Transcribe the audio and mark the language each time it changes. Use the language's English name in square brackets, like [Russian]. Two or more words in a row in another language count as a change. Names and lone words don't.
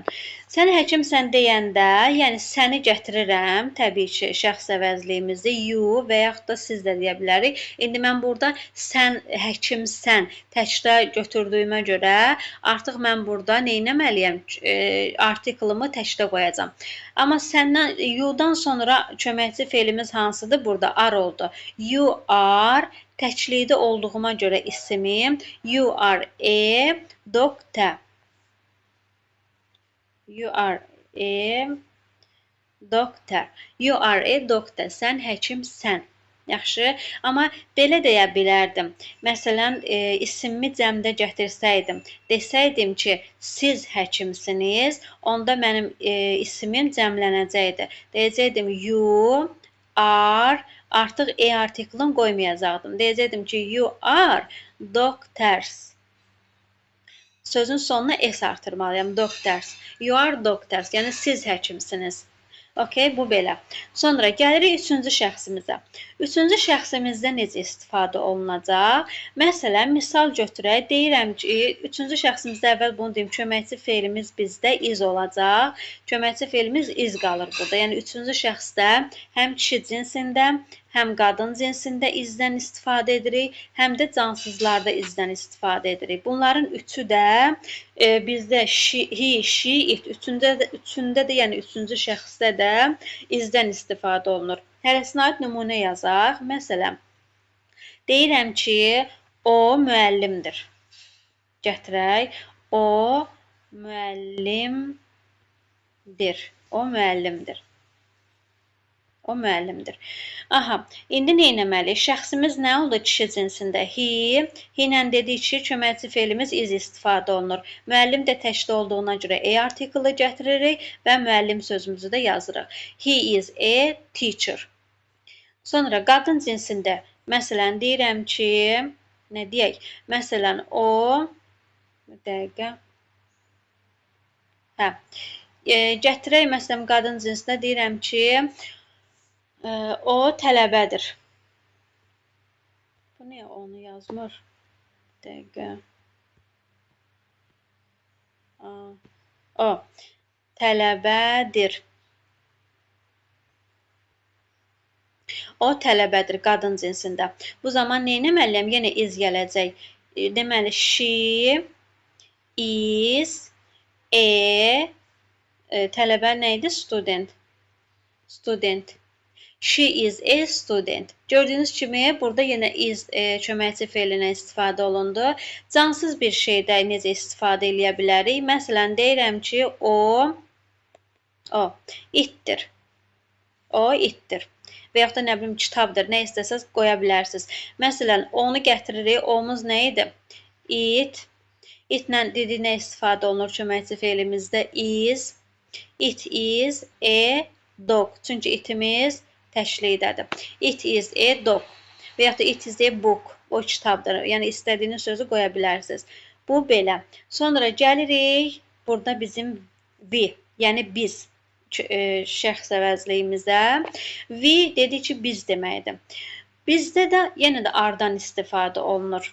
[Azerbaijani] Sən həkimsən deyəndə, yəni səni gətirirəm, təbii ki, şəxs əvəzliyimizi you və yaxud da siz də deyə bilərik. İndi mən burada sən həkimsən təkdə götürdüyümə görə artıq mən burada nə etməliyəm? Artikelimi təkdə qoyacağam. Amma səndən you'dan sonra köməkçi fe'limiz hansıdır? Burada are oldu. [English] You are [Azerbaijani] təklikdə olduğuma görə isimim. [English] You are a doctor. You are a doctor. You are a doctor. [Azerbaijani] Sən həkimsən. Yaxşı, amma belə deyə bilərdim. Məsələn, ismimi cəmdə gətirsəydim, desəydim ki, siz həkimsiniz, onda mənim ismim cəmlənəcəkdi. Deyəcəkdim [English] you are, [Azerbaijani] artıq e artiklını qoymayacaqdım. Deyəcəkdim ki, [English] you are doctors. [Azerbaijani] Sözün sonuna s artırmalıyam. [English] Doctors. You are doctors. [Azerbaijani] Yəni siz həkimsiniz. Okay, bu belə. Sonra gəlirik üçüncü şəxsimizə. Üçüncü şəxsimizdə necə istifadə olunacaq? Məsələn, misal götürək. Deyirəm ki, üçüncü şəxsimizdə əvvəl bunu deyim, köməkçi feilimiz bizdə is olacaq. Köməkçi feilimiz is qalır burada. Yəni, üçüncü şəxsdə həm kişi cinsində, həm qadın cinsində izdən istifadə edirik, həm də cansızlarda izdən istifadə edirik. Bunların üçü də bizdə [English] he, she, it [Azerbaijani] üçündə də, yəni üçüncü şəxsdə də izdən istifadə olunur. Hərəsinə aid nümunə yazaq. Məsələn, deyirəm ki, o müəllimdir. Gətirək. O müəllimdir. O müəllimdir. O müəllimdir. Aha, indi nə etməliyik? Şəxsimiz nə oldu kişi cinsində? He ilə dedik ki, köməkçi feilimiz is istifadə olunur. Müəllim də təkdə olduğuna görə e artiklı gətiririk və müəllim sözümüzü də yazırıq. [English] He is a teacher. [Azerbaijani] Sonra qadın cinsində, məsələn, deyirəm ki, nə deyək? Məsələn, o, bir dəqiqə, gətirək, məsələn, qadın cinsində deyirəm ki, o tələbədir. Bu niyə onu yazmır? Dəqiqə. O tələbədir. O tələbədir qadın cinsində. Bu zaman nə etməliyəm? Yenə is gələcək. Deməli, [English] she is a [Azerbaijani] tələbə nə idi? Student. [English] Student. She is a student. [Azerbaijani] Gördüyünüz kimi, burada yenə is köməkçi feilinə istifadə olundu. Cansız bir şeydə necə istifadə edə bilərik? Məsələn, deyirəm ki, o itdir. O itdir. Və yaxud da nə bilim, kitabdır. Nə istəsəz qoya bilərsiniz. Məsələn, onu gətiririk. O'muz nə idi? It. Itlə dedik nə istifadə olunur köməkçi feilimizdə? [English] Is. It is a dog. [Azerbaijani] Çünki itimiz təşlikdədir. [English] It is a dog. [Azerbaijani] Və yaxud da [English] it is a book. [Azerbaijani] O kitabdır. Yəni, istədiyiniz sözü qoya bilərsiniz. Bu belə. Sonra gəlirik burada bizim we, yəni biz şəxs əvəzliyimizə. We dedik ki, biz deməkdir. Bizdə də yenə də are-dan istifadə olunur.